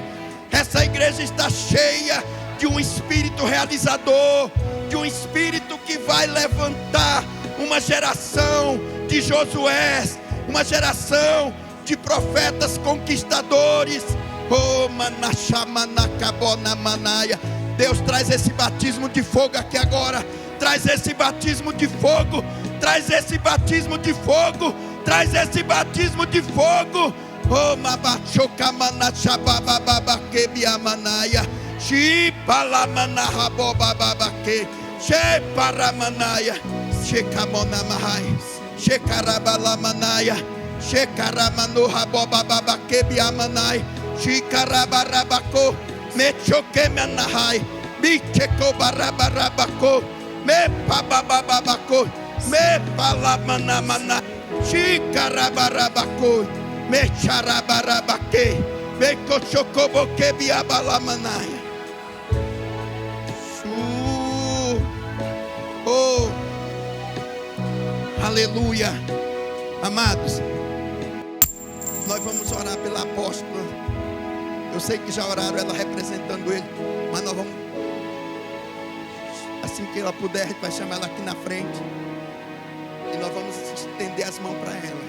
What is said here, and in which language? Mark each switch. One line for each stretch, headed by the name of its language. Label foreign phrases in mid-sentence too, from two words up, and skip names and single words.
Portuguese: Essa igreja está cheia de um espírito realizador, de um espírito que vai levantar uma geração de Josués, uma geração de profetas conquistadores. Oh, manachabona manaia. Deus, traz esse batismo de fogo aqui agora. Traz esse batismo de fogo. Traz esse batismo de fogo. Traz esse batismo de fogo. Oh, mabachoka manachababa babake biamanaya. Shipalamana haboba babake. Sheparamanaya. Shekamona mahai. Shekarabalamanaya. Shekaramano haboba babake biamanai. Shikarabarabako. Mechoke manahai. Bicheko barabarabako. Me babababako. Me palamanamana. Shikarabarabako. Me charabarabake. Me kochokoboke biabalamanaya. Oh, aleluia. Amados, nós vamos orar pela apóstola. Eu sei que já oraram ela representando ele, mas nós vamos, assim que ela puder, a gente vai chamar ela aqui na frente e nós vamos estender as mãos para ela.